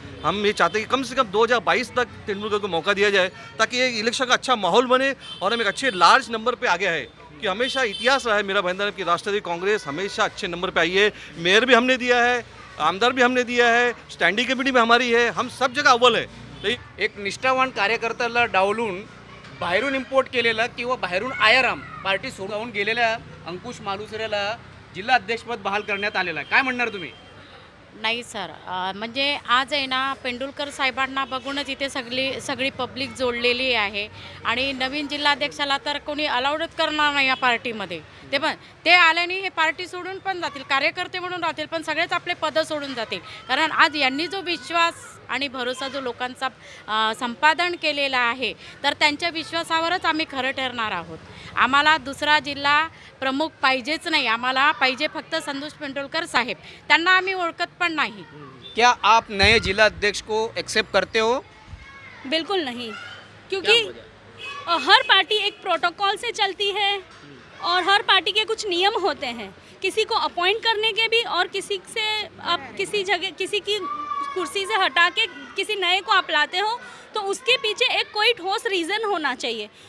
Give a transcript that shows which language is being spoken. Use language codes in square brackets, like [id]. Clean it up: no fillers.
[hi] हम ये चाहते हैं कि कम से कम 2022 तक तेंदुलकर को मौका दिया जाए ताकि ये इलेक्शन का अच्छा माहौल बने और हम एक अच्छे लार्ज नंबर पे आगे है। कि हमेशा इतिहास रहा है मेरा भाईंदर की राष्ट्रवादी कांग्रेस हमेशा अच्छे नंबर पे आई है। मेयर भी हमने दिया है, आमदार भी हमने दिया है, स्टँडिंग कमिटी भी हमारी है, हम सब जगह अव्वल है। [mr] एक निष्ठावान कार्यकर्त्याला डावलून बाहेरून इम्पोर्ट केलेला किंवा बाहेरून आयाराम पार्टी सोडून गेलेल्या अंकुश मालुसरेला जिल्हा अध्यक्षपद बहाल करण्यात आलेलं आहे। काय म्हणणार तुम्ही? नाही सर, म्हणजे आज आहे ना पेंडुलकर साहेबांना बघूनच इथे सगळी पब्लिक जोडलेली आहे आणि नवीन जिल्हाध्यक्षाला तर कोणी अलाउडच करणार नाही या पार्टीमध्ये। ते आल्याने हे पार्टी सोडून पण जातील, कार्यकर्ते म्हणून राहतील, पण सगळेच आपले पदं सोडून जातील। कारण आज यांनी जो विश्वास आणि भरोसा जो लोकांचा संपादन केलेला आहे, तर त्यांच्या विश्वासावरच आम्ही खरं ठरणार आहोत। आम्हाला दुसरा जिल्हा प्रमुख पाहिजेच नाही, आम्हाला पाहिजे फक्त संतोष पेंडुलकर साहेब, त्यांना आम्ही ओळखत पण नाही। [hi] क्या आप नए जिला अध्यक्ष को एक्सेप्ट करते हो? बिल्कुल नहीं, क्योंकि हर पार्टी एक प्रोटोकॉल से चलती है और हर पार्टी के कुछ नियम होते हैं। किसी को अपॉइंट करने के भी और किसी से आप किसी जगह किसी की कुर्सी से हटा के किसी नए को आप लाते हो तो उसके पीछे एक कोई ठोस रीज़न होना चाहिए।